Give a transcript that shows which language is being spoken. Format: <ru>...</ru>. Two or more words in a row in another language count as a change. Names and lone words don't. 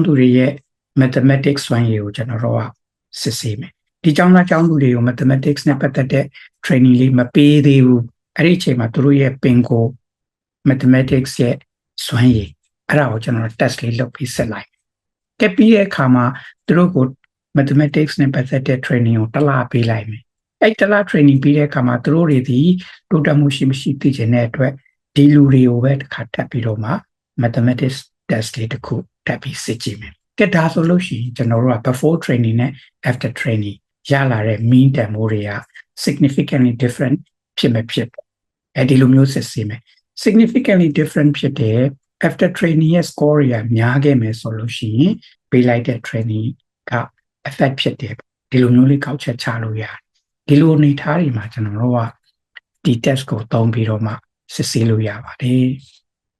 <my>သူတွေရဲ့ mathematics စွမ်းရည်ကိုကျွန်တော်တို့ကစစ်ဆေးမယ်ဒီကျောင်းသားကျောင်းသူတွေကို mathematics နဲ့ပတ်သက်တဲ့ training လေးမပေးသေးဘူးအဲ့ဒီအချိန်မှာသူတို့ရဲ့ပင်ကို mathematics ရဲ့စွမ်းရည်အဲ့ဒါကို ကျွန်တော် test လေးလုပ်ပြီးဆက်လိုက်ကဲပြီးတဲ့အခါမှာသူတို့ကို mathematics နဲ့ပတ်သက်တဲ့ training ကိုတစ်လပေးလိုက်မယ်အဲ့တစ်လ training ပြီးတဲ့အခါမှာသူတို့တွေ ဒီတိုးတက်မှုရှိမရှိသိချင်တဲ့အတွက်ဒီလူတွေကိုပဲတစ်ခါတက်ပြီးတော့မှ mathematics test လေးတစ်ခုတက်ပြီး စစ်ကြည့်မယ်ကဲဒါဆိုလို့ရှိရင်ကျွန်တော်တို့က</my> <en>before training</en> <my>နဲ့</my> <en>after training</en> <my>ရလာတဲ့ mean တန်ဖိုးတွေက</my> <en>significantly different</en> <my>ဖြစ်မဖြစ်အဲ့ဒီလိုမျိုးစစ်ဆေးမယ်</my> <en>significantly different</en> <my>ဖြစ်တဲ့</my> <en>after training</en> <my>ရဲ့ score တွေကများခဲ့မယ်ဆိုလို့ရှိရင်ပေးလိုက်တဲ့ training က effect ဖြစ်တယ်ဒီလိုမျိုးလေးကောက်ချက်ချလို့ရတယ်ဒီလိုအနေထားတွေမှာကျွန်တော်တို့ကဒီ test ကိုသုံးပြီးတော့မှစစ်ဆေးလို့ရပါတယ်</my>